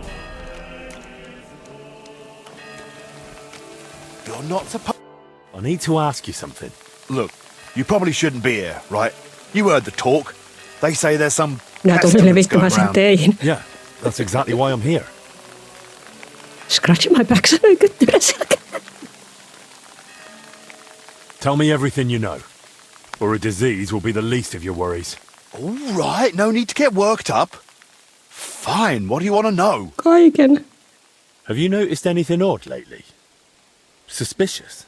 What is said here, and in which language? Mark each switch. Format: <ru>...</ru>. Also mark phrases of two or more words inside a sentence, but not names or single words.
<en>You're not supposed... I need to ask you something. Look, you probably shouldn't be here, right? You heard the talk. They say there's some</en> <fi>Minä tulin</fi> <en>pestilence</en> <fi>levittämään</fi> <en>going</en> <fi>sen</fi> <en>around.</en> <fi>teihin.</fi> <en>Yeah, that's exactly why I'm here. Scratch my back,</en> <fi>sanoi kyttyrä selkä.</fi> <en>Tell me everything you know, or a disease will be the least of your worries. All right, no need to get worked up. Fine, what do you want to know?</en> <fi>Kaiken.</fi> <en>Have you noticed anything odd lately? Suspicious?</en>